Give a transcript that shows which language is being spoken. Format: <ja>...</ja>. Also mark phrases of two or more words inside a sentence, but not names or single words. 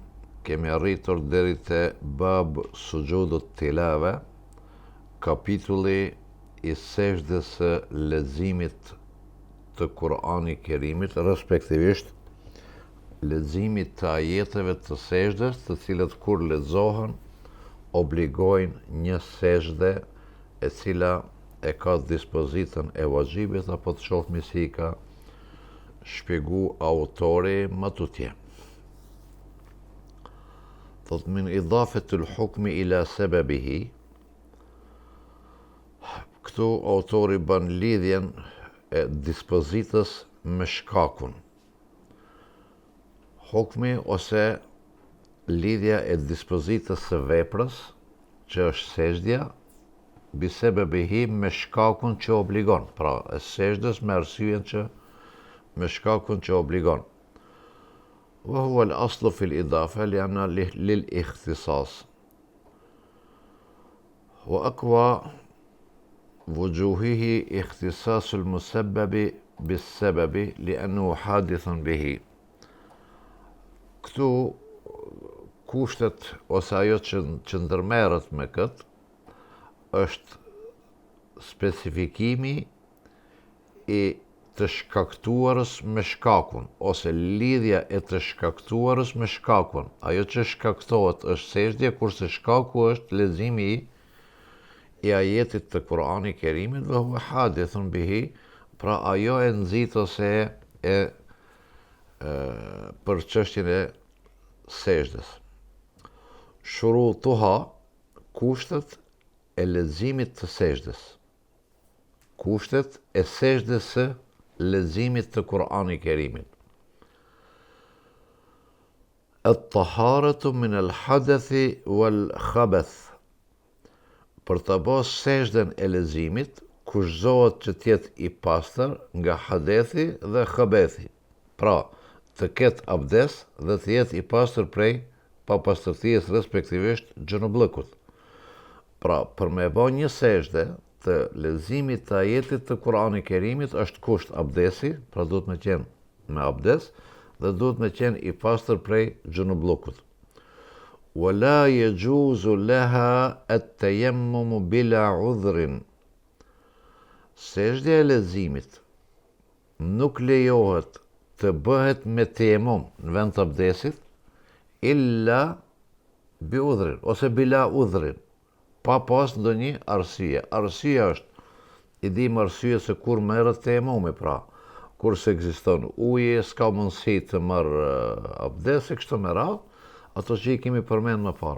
<sq>Kemi arritur deri te</sq> <ar>باب سجود التلاوة,</ar> <sq>kapitulli i sejdës së leximit të Kur'ani Kerimit, respektivisht leximit të ajeteve të sejdës, të cilët kur lexohen obligojnë një sejdë e cila e ka dispozitën e vajxhibit, apo të shohmi si ka shpjegu autori më tutje.</sq> <ar>Thot من إضافة الحكم إلى سببه.</ar> <sq>Këtu autori bën lidhjen e dispozitës me shkakun. Hukmi ose lidhja e dispozitës së veprës, që është sejdja,</sq> <ar>بسببه,</ar> <sq>me shkakun që obligon. Pra, e sejdës me arsyen që me shkakun që obligon.</sq> <ar>وهو الأصل في الإضافة لأن للاختصاص. وأقوى وجوهه اختصاص المسبب بالسبب لأنه حادث به.</ar> <sq>Këtu kushtet ose ajo që ndërmerret me këtë është specifikimi i të shkaktuarës me shkakun, ose lidhja e të shkaktuarës me shkakun. Ajo që shkaktohet është sejdja, kurse shkaku është leximi i ajetit të Kur'ani Kerimit, dhe</sq> <ar>هو حادث به,</ar> <sq>pra ajo e nxit ose për çështjen e sejdës. Shurutuha, kushtet e leximit të sejdës. Kushtet e sejdës së leximit të Kur'ani Kerimit.</sq> <ar>الطهارة من الحدث والخبث.</ar> <sq>Për të bërë sejdën e leximit, kushtohet që t'jetë i pastër nga hadethi dhe khabethi. Pra, të ketë abdes dhe të jetë i pastër prej papastërtisë, respektivisht gjunubllëkut. Pra, për me bërë një sejdë të leximit të ajetit të Kur'ani Kerimit është kusht abdesi, pra duhet me qenë me abdes dhe duhet me qenë i pastër prej gjunubllëkut.</sq> <ar>ولا يجوز لها التيمم بلا عذر.</ar> <sq>Sejdja e leximit nuk lejohet të bëhet me tejemmum në vend të abdesit,</sq> <ar>إلا بعذر</ar> <sq>ose</sq> <ar>بلا عذر,</ar> <sq>pa pas ndonjë arsye. Arsyeja është, i dim arsye se kur merret tejemmumi, pra kur se ekziston uji, s'ka mundësi të marr abdes e kështu me radhë, ato që i kemi përmend më para.</sq>